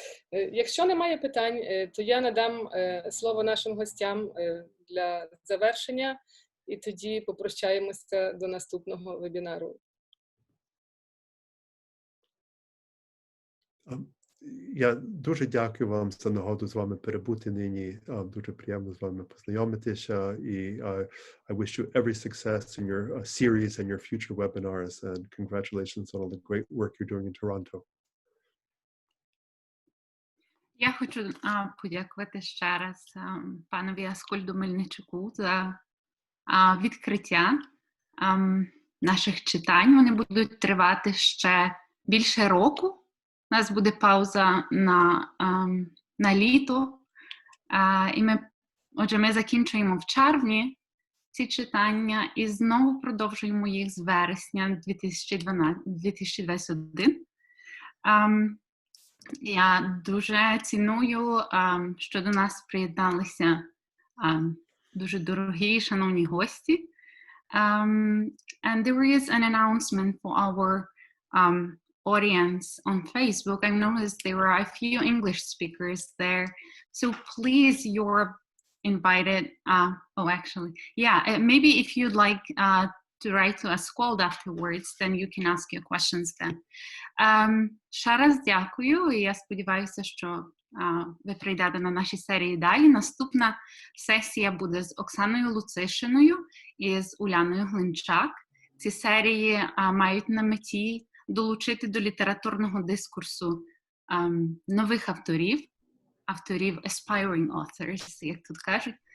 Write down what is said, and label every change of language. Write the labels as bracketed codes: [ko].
[uk] Якщо немає питань, то я надам слово нашим гостям для завершення, і тоді попрощаємося до наступного вебінару. Я дуже дякую вам за нагоду з вами перебути нині. Дуже приємно з вами познайомитися. І [en] I wish you every success in your series and your future webinars, and congratulations on all the great work you're doing in Toronto. [uk] Я хочу подякувати ще раз панові Аскольду Мельничуку за відкриття наших читань. Вони будуть тривати ще більше року. У нас буде пауза на літо. Отже, ми закінчуємо в червні ці читання і знову продовжуємо їх з вересня 2021. Я дуже ціную, що до нас приєдналися дуже дорогі і шановні гості. [en] And there is an announcement for our audience on Facebook. I noticed there are a few English speakers there. So please, you're invited. Oh, actually, yeah, maybe if you'd like to write to Askold afterwards, then you can ask your questions then. [uk] Ще раз дякую, і я сподіваюся, що ви прийдете на наші серії далі. Наступна сесія буде з Оксаною Луцишиною і з Уляною Глинчак. Ці серії мають на меті долучити до літературного дискурсу нових авторів [en] aspiring authors, [uk] як тут кажуть.